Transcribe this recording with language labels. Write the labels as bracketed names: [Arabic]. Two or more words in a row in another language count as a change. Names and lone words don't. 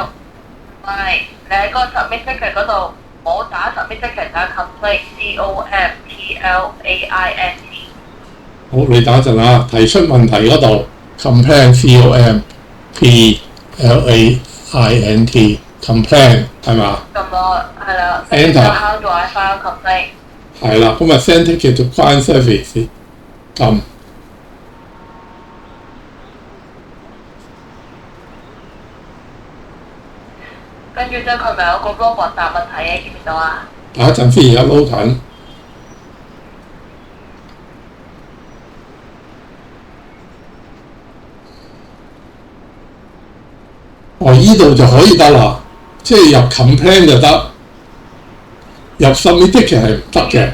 [Cantonese] 唔係，你喺嗰個 [English] submit ticket [Cantonese] 嗰度冇打 [English] submit ticket， [Cantonese] 打 [English] complaint COMPLAINT。 [Cantonese] 好，你等一陣啊，提出問題嗰度 [English] complaint COMPLAINT complaint [Cantonese] 係嘛？撳落係啦。 Enter。 [English] How do I file complaint？ [Cantonese] 係啦，咁咪 [English] send ticket to client service [Cantonese] 撳。跟住之後佢咪有個 robot 答問題嘅，見唔見到啊？等一陣先，而家撈緊。依度就可以得啦，即係入 complaint 就得，入 [English] submit ticket [Cantonese] 係唔得嘅。